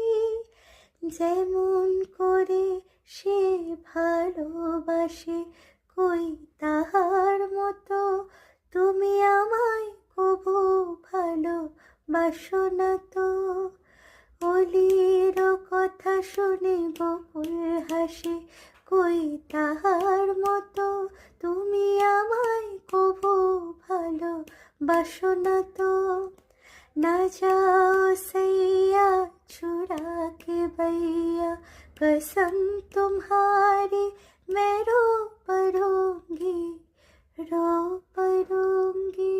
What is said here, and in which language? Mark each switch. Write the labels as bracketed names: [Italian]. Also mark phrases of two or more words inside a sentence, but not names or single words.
[Bangla] যেমন করে সে ভালোবাসে, কই তাহার মতো তুমি আমায় কবু ভালোবাসো না তো। অলির কথা শুনে বকুল হাসে, কই তাহার মতো তুমি আমায় কবু ভালোবাসো না তো। [Hindi] ना जाओ सैया छुड़ा के भैया, कसम तुम्हारी मैं रो पड़ूंगी, रो पड़ूंगी।